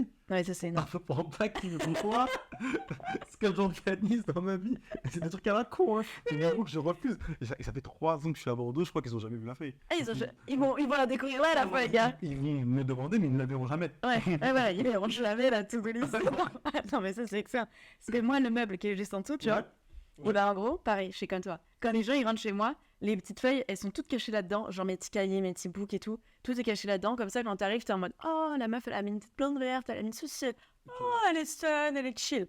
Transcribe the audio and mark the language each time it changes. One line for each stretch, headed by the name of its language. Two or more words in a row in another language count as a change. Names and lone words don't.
French: Ça c'est énorme. Pour pas qu'ils me voient ce que j'organise dans ma vie. C'est des trucs à la con, hein. C'est un truc que je refuse. Et ça fait 3 ans que je suis à Bordeaux, je crois qu'ils ont jamais vu la feuille. Ils vont la découvrir là, la feuille, gars. Ils vont me demander, mais ils ne la verront jamais. Ils verront jamais la
English: to-do list.
French: Non, mais ça, c'est excellent. Parce que moi, le meuble qui est juste en dessous, tu vois. Et en gros, pareil, je suis comme toi. Quand les gens ils rentrent chez moi, les petites feuilles, elles sont toutes cachées là-dedans. Genre mes petits cahiers, mes petits books et tout. Tout est caché là-dedans. Comme ça, quand t'arrives, t'es en mode, oh, la meuf, elle a mis une petite plante verte, elle a mis ceci. Oh, elle est stun, elle est chill.